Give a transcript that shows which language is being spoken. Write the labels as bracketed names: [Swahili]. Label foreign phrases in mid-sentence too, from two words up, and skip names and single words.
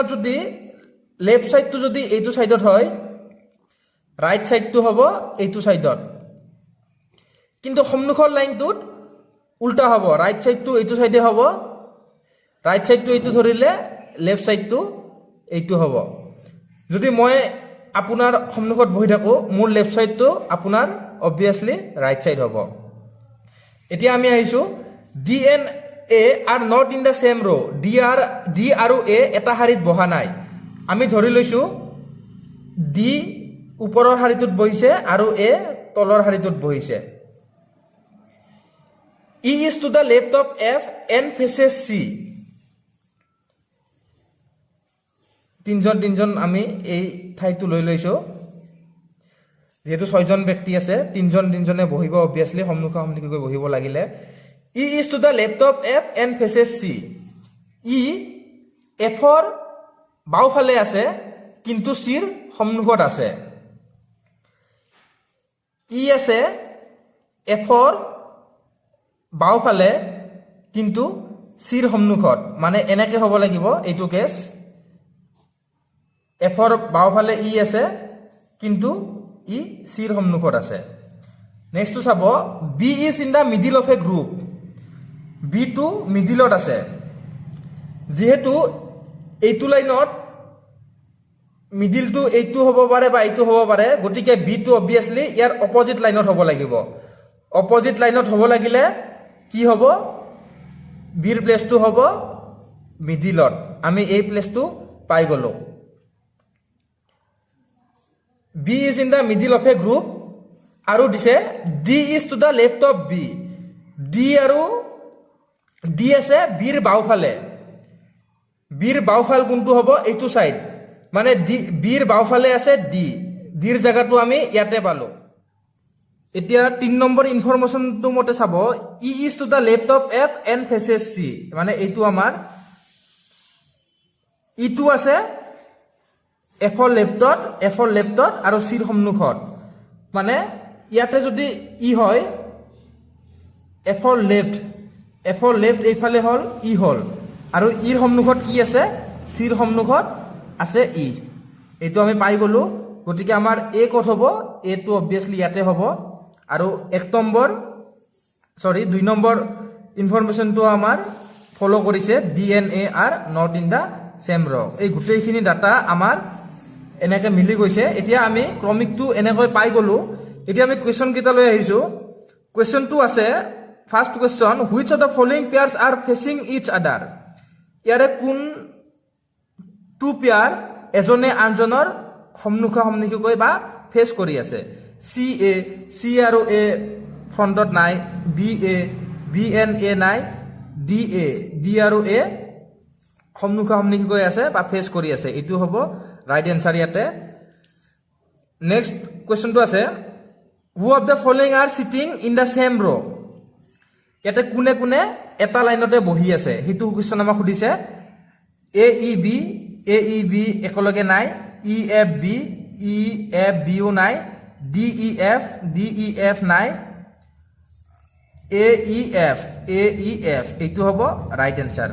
[Assamese] যদি [English] left sideটো [Assamese] যদি এইটো সাইডত হয় [English] right sideটো [Assamese] হ'ব এইটো সাইডত কিন্তু সন্মুখৰ লাইনটোত উল্টা হ'ব রাইট সাইডটো এইটো সাইডে হ'ব [English] right sideটো [Assamese] এইটো ধৰিলে [English] left sideটো [Assamese] এইটো হ'ব যদি মই আপোনাৰ সন্মুখত বহি থাকো মোৰ [English] left sideটো [Assamese] আপোনাৰ [English] obviously right side [Assamese] হ'ব এতিয়া আমি আহিছো [English] D and A are not in the same row [Assamese] D আৰু A এটা শাৰীত বহা নাই আমি ধৰি লৈছো D ওপৰৰ শাৰীটোত বহিছে আৰু A তলৰ শাৰীটোত বহিছে [English] E is to the left of F and faces C [Assamese] তিনজন আমি এই ঠাইটো লৈ লৈছো যেহেতু ছয়জন ব্যক্তি আছে তিনজনে বহিব অবভিয়াসলি সন্মুখা সন্মুখীকৈ বহিব লাগিলে [English] E is to the left of F and faces C [Assamese] E F ৰ বাওফালে আছে কিন্তু C ৰ সন্মুখত আছে E আছে F ৰ বাওফালে কিন্তু C ৰ সন্মুখত মানে এনেকে হ'ব লাগিব এইটো কেছ F ৰ বাওফালে E আছে কিন্তু E C ৰ সন্মুখত আছে নেক্সটটো চাব B is [English] in the middle of a group [Assamese] B টো মিডিলত আছে যেহেতু এইটো লাইনত মিডিলটো এইটো হ'ব পাৰে বা এইটো হ'ব পাৰে গতিকে B টো অবভিয়াসলি ইয়াৰ [English] opposite lineত [Assamese] হ'ব লাগিব [English] opposite lineত [Assamese] হ'ব লাগিলে কি হ'ব B ৰ প্লেসটো হ'ব মিডিলত আমি এই প্লেসটো পাই গলো [English] B is in the middle of a group [Assamese] আৰু দিছে [English] D is to the left of B [Assamese] D আছে B ৰ বাওফালে B ৰ বাওফাল কোনটো হ'ব এইটো সাইড মানে B ৰ বাওফালে আছে D ৰ জায়গাটো আমি ইয়াতে পালো এতিয়া 3 নম্বৰ ইনফৰমেশনটো মতে চাব [English] E is to the left of F and faces C [Assamese] মানে এইটো আমাৰ ইটো আছে F ৰ লেফটত আৰু C ৰ সন্মুখত মানে ইয়াতে যদি ই হয় F ৰ লেফট এইফালে হল ই হল আৰু ইৰ সন্মুখত কি আছে C ৰ সন্মুখত আছে ই এইটো আমি পাই গলো গতিকে আমাৰ এ কত হ'ব এ টো অবভিয়াসলি ইয়াতে হ'ব আৰু 2 নম্বৰ ইনফৰমেশনটো আমাৰ ফলো কৰিছে [English] D and A are not in the same row. [Assamese] এই গোটেইখিনি ডাটা আমাৰ এনেকে মিলি গৈছে। এতিয়া আমি ক্ৰমিকটো এনেকৈ পাই গলো। এতিয়া আমি কুৱেশ্যন কেইটা লৈ আহিছো। কুৱেশ্যনটো আছে [English] first question, Which of the following pairs are facing each other. [Assamese] ইয়াৰে কোন [English] two pair [Assamese] এজনে আনজনৰ সন্মুখা সন্মুখীকৈ বা ফেচ কৰি আছে। চি আৰু এ ফ্ৰণ্টত নাই, বি এন এ নাই, ডি আৰু এ সন্মুখা সন্মুখীকৈ আছে বা ফেচ কৰি আছে। এইটো হ'ব [English] right answer [Assamese] ইয়াতে। [English] next questionটো [Assamese] আছে, [English] Who of the following are sitting in the same row. [Assamese] ইয়াতে কোনে কোনে এটা লাইনতে বহি আছে সেইটো কুৱেশ্যন আমাক সুধিছে। এ ই বি একেলগে নাই, ই এফ বিও নাই, ডি ই এফ নাই, এ ই এফ এইটো হ'ব [English] right answer.